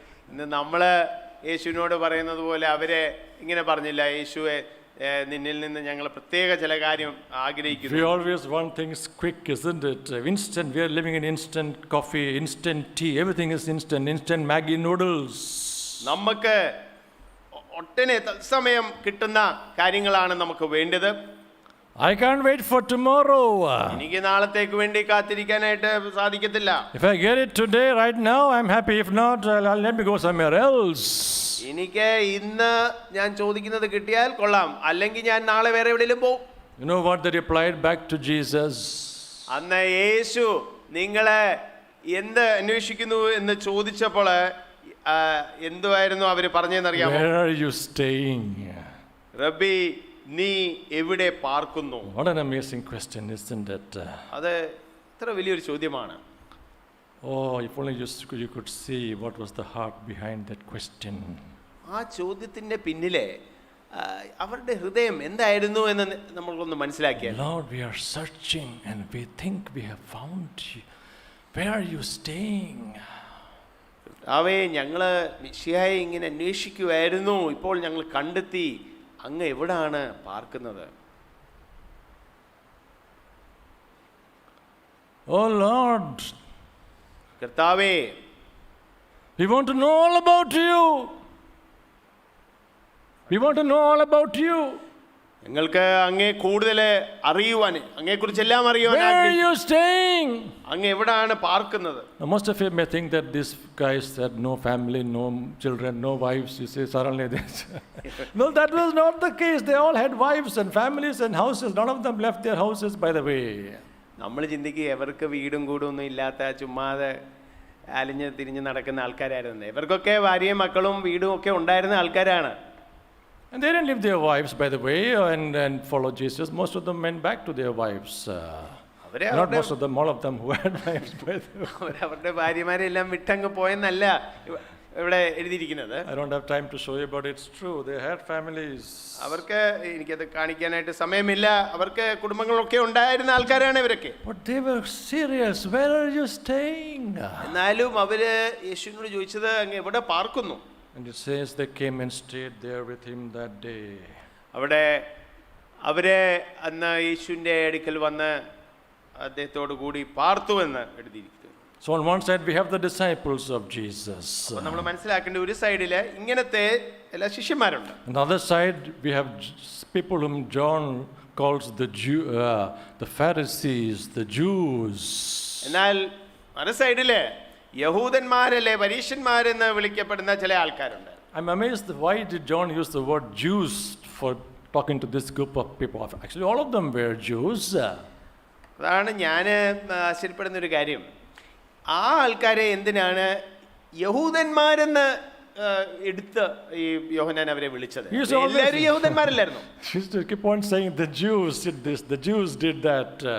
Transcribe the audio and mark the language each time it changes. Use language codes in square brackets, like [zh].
[ml] ഇന്ന് നമ്മള് യേശുവിനോട് പറയുന്നത് പോലെ അവരെ ഇങ്ങനെ പറഞ്ഞില്ല, യേശുവെ നിന്നിൽ നിന്ന് ഞങ്ങൾ പ്രത്യേക ചില കാര്യം ആഗ്രഹിക്കുന്നു. [en] We always want things quick, isn't it? Instant. We are living in instant coffee, instant tea. Everything is instant Maggi noodles. [ml] നമുക്ക് ഒട്ടനെ തത്സമയം കിട്ടുന്ന കാര്യങ്ങളാണ് നമുക്ക് വേണ്ടത്. [en] I can't wait for tomorrow. [ml] എനിക്ക് നാളത്തേക്ക് വേണ്ടി കാത്തിരിക്കാനായിട്ട് സാധിക്കത്തില്ല. [en] If I get it today, right now, I'm happy. If not, let me go somewhere else. [ml] എനിക്ക് ഇന്ന് ഞാൻ ചോദിക്കുന്നത് കിട്ടിയാൽ കൊള്ളാം, അല്ലെങ്കിൽ ഞാൻ നാളെ വേറെ എവിടെയെങ്കിലും പോകും. [en] You know what they replied back to Jesus? [ml] അന്ന് യേശു നിങ്ങളെ എന്ത് അന്വേഷിക്കുന്നു എന്ന് ചോദിച്ചപ്പോൾ എന്തുവായിരുന്നു അവര് പറഞ്ഞതെന്നറിയാമോ? [en] Where are you staying? [ml] റബ്ബി, നീ എവിടെ പാർക്കുന്നു? [en] What an amazing question, isn't it? [ml] അത് ഇത്ര വലിയൊരു ചോദ്യമാണ്. [en] Oh, if only you could see what was the heart behind that question. [ml] ആ ചോദ്യത്തിന്റെ പിന്നിലെ അവരുടെ ഹൃദയം എന്തായിരുന്നു എന്ന് നമ്മളൊന്ന് മനസ്സിലാക്കിയാൽ. [en] Lord, we are searching and we think we have found you. Where are you staying? [ml] അവയെ ഞങ്ങള് മിശിഹായെ ഇങ്ങനെ അന്വേഷിക്കുമായിരുന്നു, ഇപ്പോൾ ഞങ്ങൾ കണ്ടെത്തി, അങ്ങ് എവിടാണ് പാർക്കുന്നത്? [en] Oh Lord, [ml] കർത്താവേ, [en] we want to know all about you. We want to know all about you. [ml] ഞങ്ങൾക്ക് അങ്ങേ കൂടുതൽ അറിയുവാൻ, അങ്ങയെക്കുറിച്ചെല്ലാം അറിയുവാൻ. [en] Where are you staying? [ml] അങ്ങ് എവിടാണ് പാർക്കുന്നത്? [en] Now, most of you may think that these guys had no family, no children, no wives. You say suddenly this. No, that was not the case. They all had wives and families and houses. None of them left their houses, by the way. [ml] നമ്മൾ ചിന്തിക്കുക ഇവർക്ക് വീടും കൂടും ഒന്നും ഇല്ലാത്ത ചുമ്മാതെ അലിഞ്ഞ് തിരിഞ്ഞ് നടക്കുന്ന ആൾക്കാരായിരുന്നു. ഇവർക്കൊക്കെ ഭാര്യയും മക്കളും വീടും ഒക്കെ ഉണ്ടായിരുന്ന ആൾക്കാരാണ്. [en] And they didn't leave their wives, by the way, and follow Jesus. Most of them went back to their wives. Not most of them, all of them who had wives, by the way. [ml] അവരുടെ ഭാര്യമാരെ എല്ലാം വിട്ടങ്ങ് പോയെന്നല്ല ഇവിടെ എഴുതിയിരിക്കുന്നത്. [en] I don't have time to show you, but it's true. They had families. [ml] അവർക്ക് എനിക്കത് കാണിക്കാനായിട്ട് സമയമില്ല. അവർക്ക് കുടുംബങ്ങളൊക്കെ ഉണ്ടായിരുന്ന ആൾക്കാരാണ് ഇവരൊക്കെ. [en] But they were serious. Where are you staying? [ml] എന്നാലും അവര് യേശുവിനോട് ചോദിച്ചത് അങ്ങ് എവിടെ പാർക്കുന്നു? [en] And it says they came and stayed there with him that day. [ml] അവിടെ അവരെ അന്ന് യേശുവിൻ്റെ അടുക്കൽ വന്ന് അദ്ദേഹത്തോടു കൂടി പാർത്തു എന്ന് എഴുതിയിരിക്കുന്നു. [en] So on one side we have the disciples of Jesus. [ml] നമ്മൾ മനസ്സിലാക്കേണ്ട ഒരു സൈഡില് ഇങ്ങനത്തെ എല്ലാ ശിഷ്യന്മാരുണ്ട്. [en] On the other side we have people whom John calls the Pharisees, the Jews. [ml] എന്നാൽ മറു സൈഡില് യഹൂദന്മാരല്ലേ, പരീശന്മാരെന്ന് വിളിക്കപ്പെടുന്ന ചില ആൾക്കാരുണ്ട്. [en] I'm amazed why did John use the word Jews for talking to this group of people. Actually all of them were Jews. [ml] അതാണ് ഞാൻ ആശ്ചര്യപ്പെടുന്ന ഒരു കാര്യം. ആ ആൾക്കാരെ എന്തിനാണ് യഹൂദന്മാരെന്ന് എടുത്ത് ഈ യോഹന്നാൻ അവരെ വിളിച്ചത്? എല്ലാവരും യഹൂദന്മാരല്ലായിരുന്നു. [en] He used to keep on saying the Jews did this, the Jews did that.